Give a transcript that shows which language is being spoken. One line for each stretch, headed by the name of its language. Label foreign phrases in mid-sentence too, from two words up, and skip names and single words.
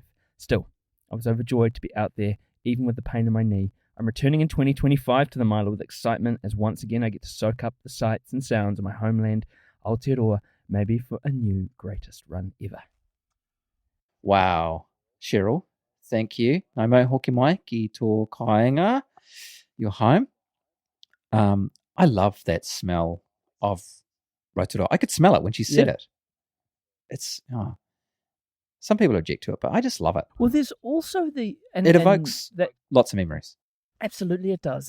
English: Still, I was overjoyed to be out there, even with the pain in my knee. I'm returning in 2025 to the Mila with excitement as once again I get to soak up the sights and sounds of my homeland, Aotearoa, maybe for a new greatest run ever. Wow. Cheryl, thank you.
Māori: Nau mau hoki mai ki tō kāinga.
English: You're home. I love that smell of Rotorua. I could smell it when she said it. It's some people object to it, but I just love it. Well, there's also it evokes lots of memories. Absolutely, it does.